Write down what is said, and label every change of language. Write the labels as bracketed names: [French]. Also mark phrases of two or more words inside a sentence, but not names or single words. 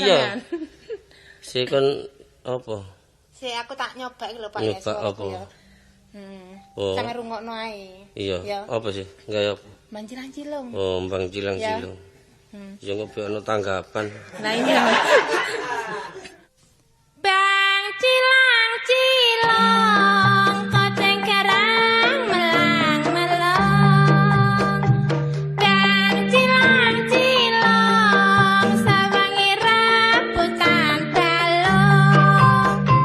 [Javanese] iya. sampeyan. Sik kon apa? Si aku tak nyoba iki lho Pak Nyoba ya suaraku apa? ya. Oh. Sampe rungokno ae. Iya. Ya. Apa sih? Gaya apa? Mancilang-cilung. Oh, mbang cilang-cilung. Ya ngopi ono tanggapan. Nah iya. Bang cilang-cilong koceng kerang melang-melang. Bang cilang-cilong sawangi rambutan balong.